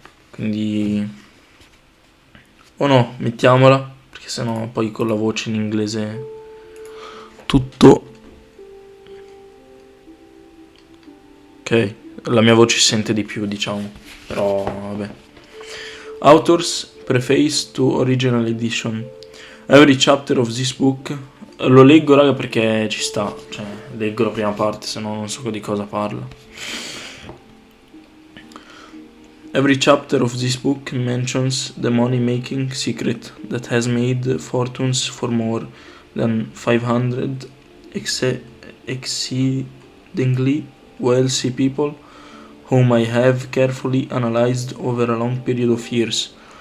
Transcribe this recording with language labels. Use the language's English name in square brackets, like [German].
[Italian] Quindi o no, mettiamola, perché sennò poi con la voce in inglese tutto. Ok, la mia voce si sente di più, diciamo, però vabbè. [English] Authors Preface to Original Edition. Every chapter of this book. [Italian] Lo leggo, raga, perché ci sta. Cioè, leggo la prima parte, se no non so di cosa parla. [English] Every chapter of this book mentions the money-making secret that has made fortunes for more than 500 exceedingly wealthy people whom I have carefully analyzed over a long period of years.